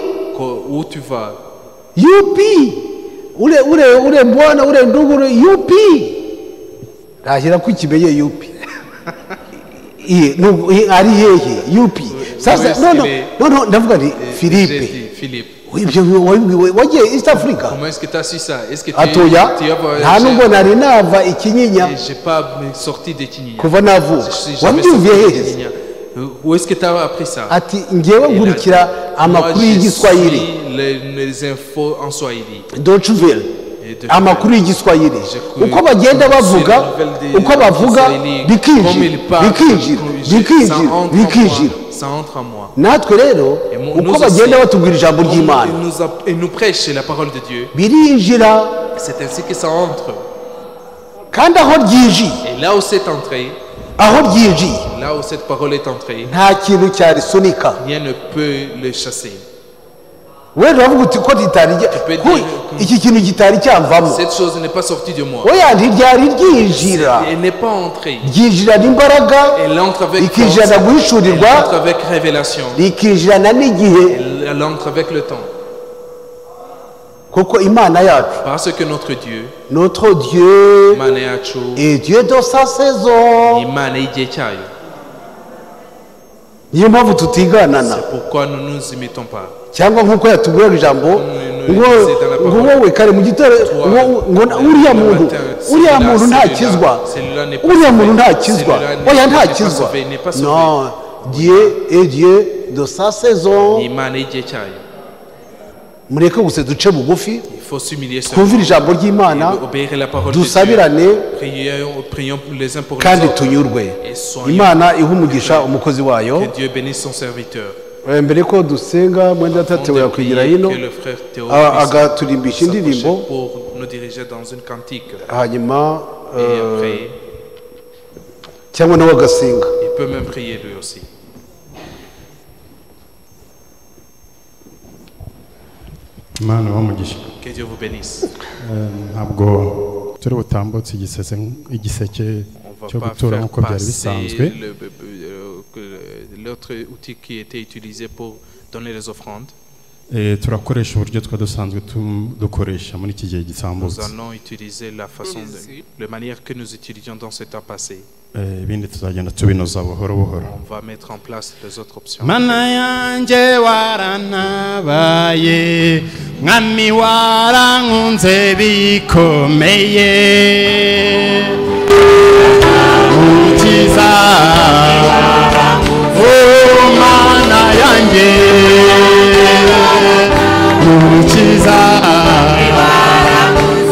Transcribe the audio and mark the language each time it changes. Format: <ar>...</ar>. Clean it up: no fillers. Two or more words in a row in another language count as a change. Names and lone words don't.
<fr>Où tu vas?</fr> <sw>yupi ule bwana ule ndugu ule yupi?</sw> <rw>rahira ko kimenye yupi. ari hehe yupi? sasa no ndavuga ni Philippe. wagiye East Africa?</rw> <fr>Comment est-ce que tu as su ça? Est-ce que</fr> <rw>atoya nta nubwo nari nava ikinyinya.</rw> <fr>J'ai pas sorti de Kinyinya.</fr> <rw>kuva navu wabyumviye hehe?</rw> <fr>Où est-ce que tu as appris ça?</fr> <rw>ati ngewe nkurikira amakuru y'igiswahili.</rw> <fr>Les infos en Swahili. Deutsche Welle.</fr> <rw>amakuru y'igiswahili uko bagenda bavuga uko bavuga bikinjira</rw> <fr>ça entre en moi.</fr> <rw>natwe rero uko bagenda batubwira ijambo ry'Imana</rw> <fr>et nous prêche la parole de Dieu.</fr> <rw>birinjira.</rw> <fr>C'est ainsi que ça entre.</fr> <rw>kandi aho ryinjiye.</rw> <fr>Et là où c'est entré.</fr> <rw>aho ryinjiye.</rw> <fr>Là où cette parole est entrée.</fr> <rw>nta kintu cyarisunika.</rw> <fr>Rien ne peut le chasser.</fr> <rw>wewe uravuga uti ko iki kintu gitari cyamvamo.</rw> <fr>Cette chose n'est pas sortie de moi.</fr> <rw>oya ntiryari ryinjira.</rw> <fr>Elle n'est pas entrée.</fr> <rw>ryinjira n'imbaraga.</rw> <fr>Elle entre avec</fr> <rw>ikinjira na guhishurirwa.</rw> <fr>Elle entre avec révélation.</fr> <rw>rikinjira na n'igihe.</rw> <fr>Elle entre avec le temps.</fr> <rw>kuko Imana yacu.</rw> <fr>Parce que notre Dieu. notre Dieu.</fr> <rw>Imana yacu.</rw> <fr>est Dieu de sa saison.</fr> <rw>Imana igihe cyayo. niyo mpamvu tutiganana.</rw> <fr>C'est pourquoi nous ne nous imitons pas.</fr> <rw>cyangwa nk'uko yatubwira ijambo ngo wowe kare mu gitero ngo uriya muntu ntakizwa. uriya muntu ntakizwa. oya ntakizwa.</rw> <fr>non Dieu est Dieu de sa saison.</fr> <rw>Imana igihe cyayo. mureke gusa duce bugufi twumvire ijambo ry'Imana dusabirane kandi tunyurwe. Imana iha umugisha umukozi wayo. mbere ko dusenga mwenda tatewe yakwigira hino agaturimbisha indirimbo hanyuma cyangwa nawe agasenga. Imana bamugisha.</rw> <fr>Que Dieu vous bénisse.</fr> <rw>Ntabwo turi butambutse igiseke cyo gutura nk'uko byari bisanzwe.</rw> <fr>L'autre outil qui était utilisé pour donner les offrandes.</fr> <rw>Turakoresha uburyo twadusanzwe dukoresha muri iki gihe gitambutse.</rw> <fr>Nous allons utiliser la manière que nous utilisions dans ce temps passé.</fr> <rw>Ibindi tuzagenda tubinoza buhoro buhoro.</rw> <fr>On va mettre en place les autres options.</fr> <rw>Mana yanjye waranabaye mwami warankunze bikomeye mukiza mana yanjye mukiza</rw>